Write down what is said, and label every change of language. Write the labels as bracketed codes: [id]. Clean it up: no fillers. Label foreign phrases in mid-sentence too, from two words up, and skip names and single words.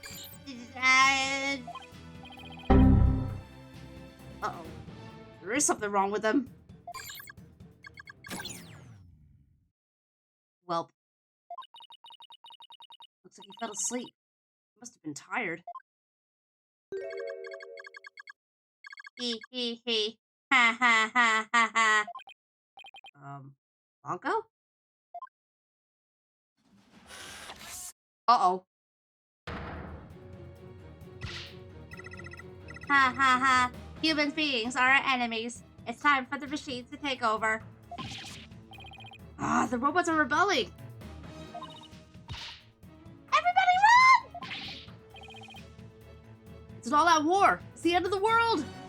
[en] Uh-oh. There is something wrong with them. Welp. Looks like he fell asleep. He must have been tired. Hee hee hee. Ha ha ha ha ha. Bronco? Uh-oh. Ha ha ha. Human beings are our enemies. It's time for the machines to take over. Ah, the robots are rebelling. Everybody run! It's an all-out war. It's the end of the world.